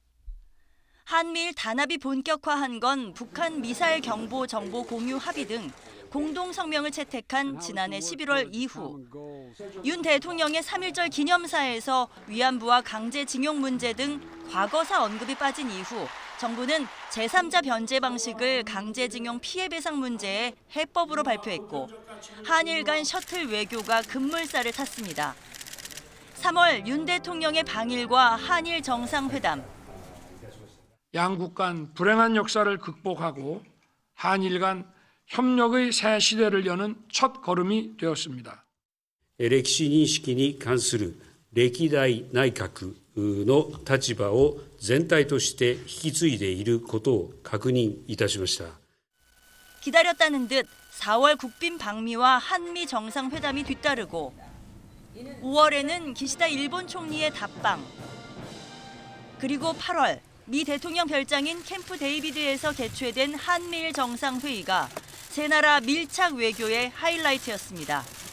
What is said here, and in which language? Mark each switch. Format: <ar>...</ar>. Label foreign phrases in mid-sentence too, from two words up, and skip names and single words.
<ko>한미일 단합이 본격화한 건 북한 미사일 경보 정보 공유 합의 등 공동 성명을 채택한 지난해 11월 이후 윤 대통령의 3.1절 기념사에서 위안부와 강제징용 문제 등 과거사 언급이 빠진 이후 정부는 제3자 변제 방식을 강제징용 피해 배상 문제에 해법으로 발표했고 한일 간 셔틀 외교가 급물살을 탔습니다. 3월 윤 대통령의 방일과 한일 정상회담. 양국 간 불행한 역사를 극복하고 한일 간 협력의 새 시대를 여는 첫 걸음이 되었습니다.</ko> <ja>歴史認識に関する歴代内閣の立場を全体として引き継いでいることを確認いたしました。</ja> <ko>기다렸다는 듯 4월 국빈 방미와 한미 정상회담이 뒤따르고 5월에는 기시다 일본 총리의 답방. 그리고 8월 미 대통령 별장인 캠프 데이비드에서 개최된 한미일 정상회의가 세 나라 밀착 외교의 하이라이트였습니다.</ko>